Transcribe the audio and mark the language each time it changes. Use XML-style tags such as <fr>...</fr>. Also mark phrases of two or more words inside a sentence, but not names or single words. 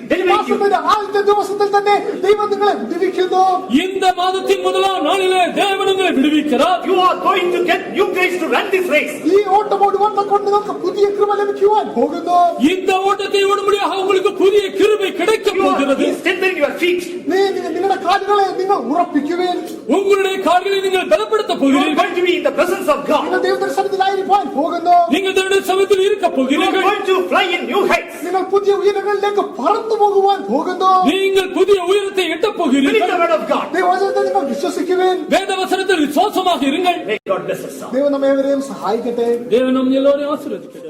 <ml>മാസത്തിന്റെ ആദ്യത്തെ ദിവസത്തിൽ തന്നെ ദൈവം നിങ്ങളെ വിടുവിക്കുന്നു.</ml> <ta>இந்த மாதத்தின் முதலாம் நாளிலே தேவன் உங்களை விடுவிக்கிறார்.</ta> <en>You are going to get new grace to run this race.</en> <ml>ഈ ഓട്ടം ഓടുവാൻ കൊണ്ട് നമുക്ക് പുതിയ കൃപ ലഭിക്കുവാൻ പോകുന്നു.</ml> <ta>இந்த ஓட்டத்தை ஓடும்படியாக உங்களுக்கு புதிய கிருபை கிடைக்க</ta> <en>You</en> <ta>போகிறது.</ta> <en>are strengthening your feet.</en> <ml>നിങ്ങളുടെ കാലുകളെ നിങ്ങൾ ഉറപ്പിക്കുവേൻ.</ml> <ta>உங்களுடைய கால்களை நீங்கள் பலப்படுத்த</ta> <en>You are</en> <ta>போகிறீர்கள்.</ta> <en>going to be in the presence of God.</en> <ml>നിങ്ങൾ ദൈവദർശനത്തിലായിരിക്കാൻ പോകുന്നു.</ml> <ta>நீங்கள் தேவனுடைய சமூகத்தில் இருக்க</ta> <en>You are</en> <ta>போகிறீர்கள்.</ta> <en>going to fly in new heights.</en> <ml>നിങ്ങൾ പുതിയ ഉയരങ്ങളിലേക്ക് പറന്നു പോകുവാൻ പോകുന്നു.</ml> <ta>நீங்கள் புதிய உயரத்தை எட்டப்</ta> <en>Believe</en> <ta>போகிறீர்கள்.</ta> <en>the word of God.</en> <ml>ദൈവവചനത്തെ നിങ്ങൾ വിശ്വസിക്കുവേൻ.</ml> <ta>வேத வசனத்தில் விசுவாசமாக இருங்கள்.</ta> <en>May God bless us all.</en> <ml>ദൈവം നമ്മെ ഏവരെയും സഹായിക്കട്ടെ.</ml> <ta>தேவன் நம் எல்லோரையும் ஆசீர்வதிக்கட்டும்.</ta>